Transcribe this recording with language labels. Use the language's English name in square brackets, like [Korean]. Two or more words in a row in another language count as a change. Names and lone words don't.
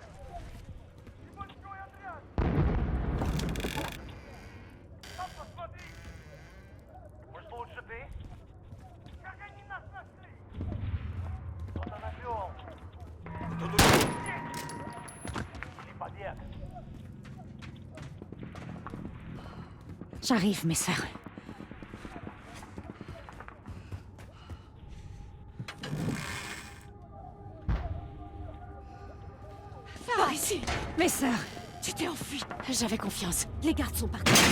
[Russian] Небольшой отряд! Там посмотри! Может, лучше ты? Как они нас нашли? Кто-то навел! Кто тут? Или побег! [French] J'arrive, mes sœurs. Par ici. Mes sœurs. Tu t'es enfuie. J'avais confiance. Les gardes sont partis.